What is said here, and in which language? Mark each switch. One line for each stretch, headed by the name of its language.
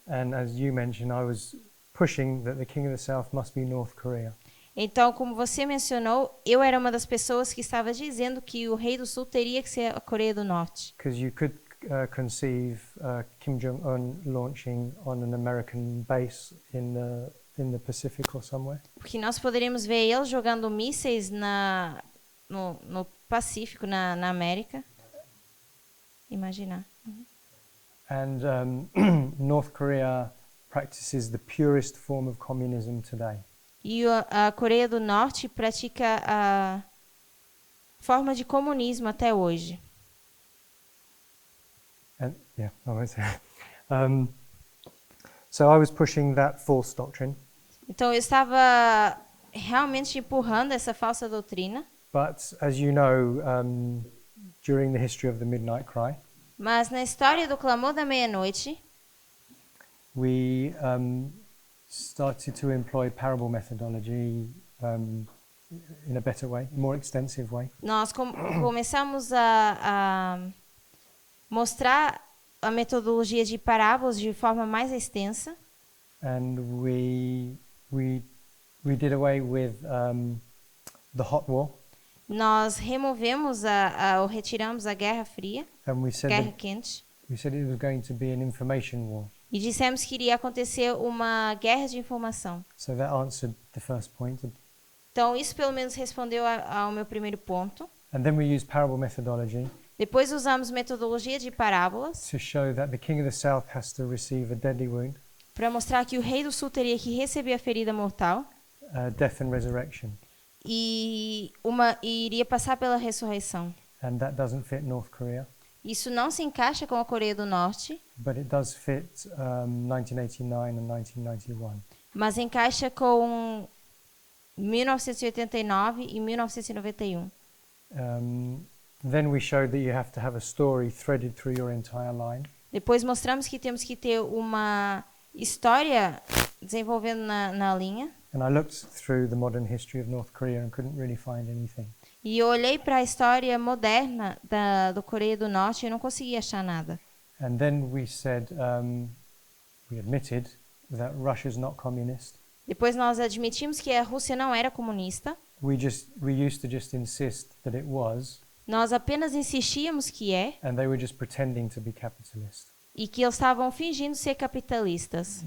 English: And as you mentioned, I was pushing that the king of the south must be North Korea.
Portuguese: Então, como você mencionou, eu era uma das pessoas que estava dizendo que o rei do sul teria que ser a Coreia do Norte.
English: Because you could conceive Kim Jong-un launching on an American base in the Pacific or somewhere.
Portuguese: Porque nós poderíamos ver ele jogando mísseis no Pacífico, na América. Imaginar.
English: And North Korea practices the purest form of communism today.
Portuguese: E a Coreia do Norte pratica a forma de comunismo até hoje.
English: And yeah, I won't say. So I was pushing that false doctrine,
Portuguese: Então, eu estava realmente empurrando essa falsa doutrina.
English: but as you know, during the history of the Midnight Cry,
Portuguese: Mas na história do clamor da meia-noite,
English: we started to employ parable methodology in a better way, more extensive way.
Portuguese: nós começamos a mostrar a metodologia de parábolas de forma mais extensa.
English: And we did away with the hot war,
Portuguese: Nós removemos ou retiramos a Guerra Fria,
English: and we said
Portuguese: Guerra Quente,
English: it was going to be an information war.
Portuguese: e dissemos que iria acontecer uma guerra de informação.
English: So that answered the first point.
Portuguese: Então, isso pelo menos respondeu ao meu primeiro ponto.
English: And then we used parable methodology
Portuguese: Depois usamos metodologia de parábolas
English: to show that the king of the south has to receive a deadly wound,
Portuguese: para mostrar que o rei do sul teria que receber a ferida mortal
English: death and resurrection.
Portuguese: e iria passar pela ressurreição.
English: And that doesn't fit North Korea,
Portuguese: Isso não se encaixa com a Coreia do Norte,
English: but it does fit 1989 and 1991.
Portuguese: mas encaixa com 1989 e 1991.
English: Then we showed that you have to have a story threaded through your entire line.
Portuguese: Depois mostramos que temos que ter uma história desenvolvendo na linha.
English: And I looked through the modern history of North Korea and couldn't really find anything.
Portuguese: E eu olhei para a história moderna do Coreia do Norte e não consegui achar nada.
English: And then we said, we admitted that Russia's not communist.
Portuguese: Depois nós admitimos que a Rússia não era comunista.
English: We used to just insist that it was,
Portuguese: Nós apenas insistíamos que é
English: and they were just pretending to be capitalist.
Portuguese: e que eles estavam fingindo ser capitalistas.